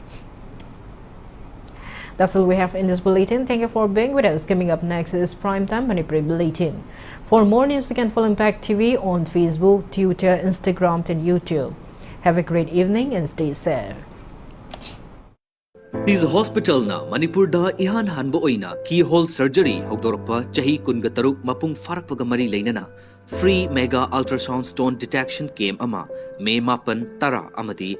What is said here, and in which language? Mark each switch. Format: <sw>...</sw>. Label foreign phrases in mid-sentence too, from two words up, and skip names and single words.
<en>That's all we have in this bulletin. Thank you for being with us. Coming up next is Primetime Manipuri Bulletin. For more news, you can follow Impact TV on Facebook, Twitter, Instagram and YouTube. Have a great evening and stay safe.</en> <mni>Is hospital na Manipur da ihan hanbo oina</mni> <en>keyhole surgery</en> <mni>hogdorpa chahi kungataruk mapung farakpaga mari leinana</mni> <en>free mega ultrasound stone detection came</en> <mni>ama May 8 tara amadi</mni>